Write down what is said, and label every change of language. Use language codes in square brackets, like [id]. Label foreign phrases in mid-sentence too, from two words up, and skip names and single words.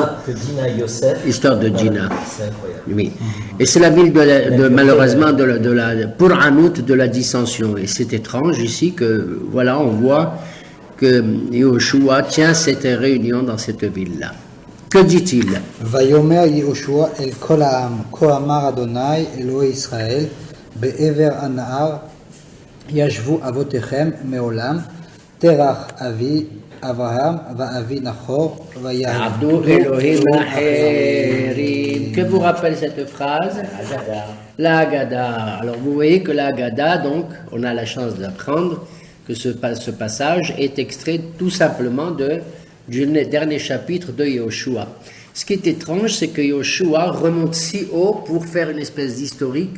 [fr] Histoire de Dina. C'est incroyable. Oui. Et c'est la ville malheureusement pour Hanout de la dissension. Et c'est étrange ici que, voilà, on voit que Yehoshua tient cette réunion dans cette ville-là. Que dit-il? [he] ויאמר יהושע אל כל העם, כה אמר אדוני אלוהי ישראל, בעבר הנהר ישבו אבותיכם מעולם, תרח אבי אברהם ואבי נחור ויעבדו אלוהים אחרים. [fr] Que vous rappelle cette phrase? La Haggadah. Alors vous voyez que la Haggadah, donc, on a la chance d'apprendre que ce passage est extrait tout simplement du dernier chapitre de Yehoshua. Ce qui est étrange, c'est que Yehoshua remonte si haut pour faire une espèce d'historique.